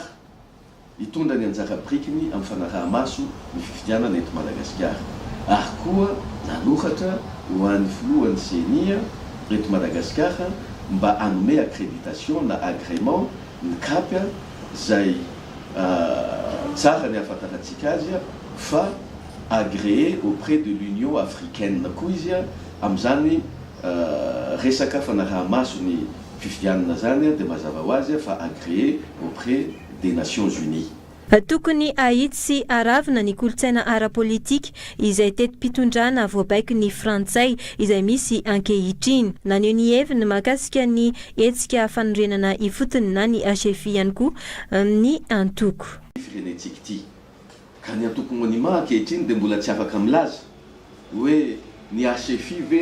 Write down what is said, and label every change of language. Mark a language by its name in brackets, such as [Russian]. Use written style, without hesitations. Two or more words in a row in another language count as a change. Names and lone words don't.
[Malagasy] hitondra ny anjara brikiny amin'ny fanaraha-maso ny fifidianana eto Madagasikara ary koa nanoratra ho an'ny filohan'ny CENI eto Madagasikara mba anome accréditation na agrément ny CAP zay tsara ny ahafantarantsika azy fa [French] agréé auprès de l'Union africaine [Malagasy] koa izy amin'izany resaka fanaraha-maso ny fifidianana zany dia mazava ho azy fa [French] agréé auprès des Nations Unies. [Malagasy] Tokony ahitsy sy aravina ny kolotsaina ara-politika izay tetim-pitondrana voabaiko ny frantsay izay misy ankehitriny. Naneo ny heviny mahakasika ny hetsika fanorenana ifotony na ny HFI ihany koa ny antoko. Firenentsika ity ka ny antoko monima ankehitriny dia mbola tsy afaka milaza hoe ny HFI ve